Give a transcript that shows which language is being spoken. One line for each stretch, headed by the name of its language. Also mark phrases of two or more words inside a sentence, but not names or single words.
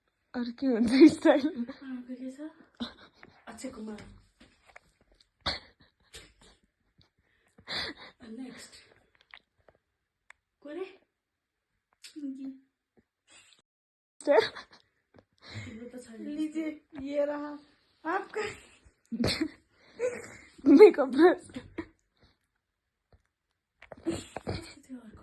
Nepali: अरू के हुन्छ स्टाइल के छ अक्षय कुमार नेक्स्ट कोरे तिम्रो त छैन
Hindi: लीजिए ये रहा आपका
English: makeup brush
Nepali: त्यो अर्को